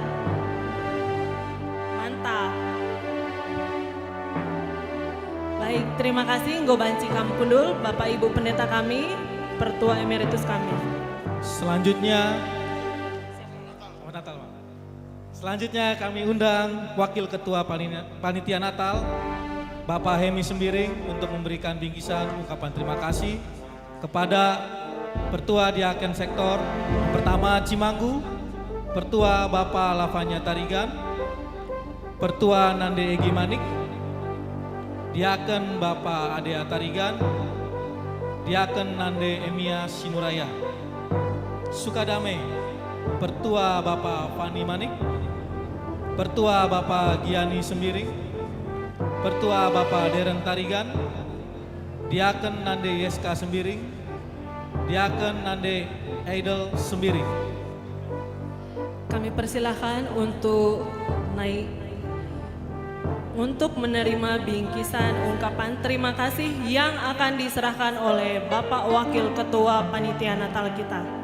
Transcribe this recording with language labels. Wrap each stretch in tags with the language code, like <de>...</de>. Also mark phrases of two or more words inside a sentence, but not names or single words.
<id>Mantap. Baik, terima kasih Nggo Banci Kamkundul, Bapak Ibu Pendeta kami, Pertua Emeritus kami. Selanjutnya, selamat Natal, Pak. Selanjutnya kami undang Wakil Ketua Panitia Natal, Bapak Hemi Sembiring, untuk memberikan bingkisan ungkapan terima kasih kepada Pertua Diaken Sektor pertama Cimanggu, Pertua Bapak Lavanya Tarigan, Pertua Nande Egi Manik, Diaken Bapak Adea Tarigan, Diaken Nande Emia Sinuraya, Sukadame, Pertua Bapak Fani Manik, Pertua Bapak Giani Sembiring, Pertua Bapak Deren Tarigan, Diaken Nande Yeska Sembiring, Diaken Nande Eidel Sembiring. Kami persilahkan untuk naik untuk menerima bingkisan ungkapan terima kasih yang akan diserahkan oleh Bapak Wakil Ketua Panitia Natal kita.</id>